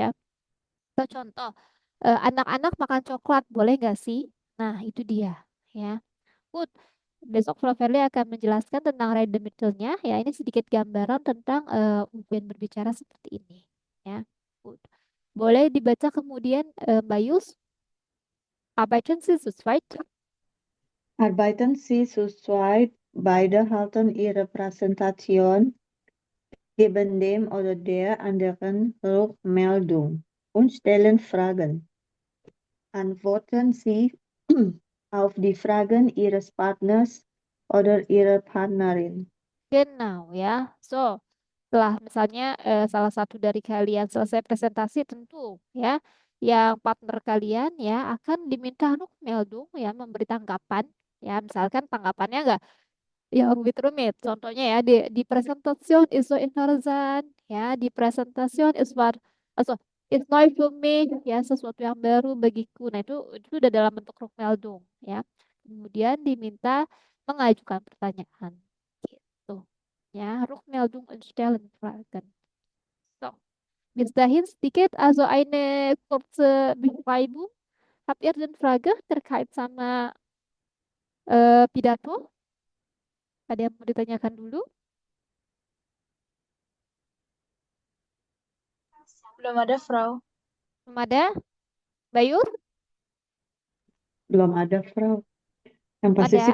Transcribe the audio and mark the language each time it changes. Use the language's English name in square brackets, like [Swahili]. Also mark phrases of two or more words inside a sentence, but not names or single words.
[Indonesian] Atau contoh, anak-anak makan coklat boleh nggak sih? Nah, itu dia ya. Good. Besok Prof. Verly akan menjelaskan tentang random methodenya. Ya, ini sedikit gambaran tentang ujian berbicara seperti ini. Ya, good. Boleh dibaca kemudian Mbak Yus. [German] Arbeiten Sie zu zweit? Arbeiten Sie zu zweit, beide halten ihre Präsentation, geben dem oder der anderen Rückmeldung und stellen Fragen. Antworten Sie auf die Fragen Ihres Partners oder Ihrer Partnerin. Genau ya. [Indonesian] So, setelah misalnya salah satu dari kalian selesai presentasi tentu ya, yang partner kalian ya akan diminta Rückmeldung ya memberi tanggapan ya, misalkan tanggapannya enggak ya rumit-rumit. Contohnya ya [German] di Präsentation ist so interessant [Indonesian] ya, [German] di Präsentation ist war also ist neu für mich [Indonesian] ya, sesuatu yang baru bagiku. Nah, itu udah dalam bentuk Rückmeldung ya. Kemudian diminta mengajukan pertanyaan gitu. [German] Ja, Rückmeldung und Stellen fragen. So, bis dahin sedikit also eine kurze Beschreibung. Habt ihr denn Frage [Indonesian] terkait sama pidato? Ada yang mau ditanyakan dulu? Belum ada, Frau. Belum ada? Bayu? Belum ada, Frau. Yang pasti sih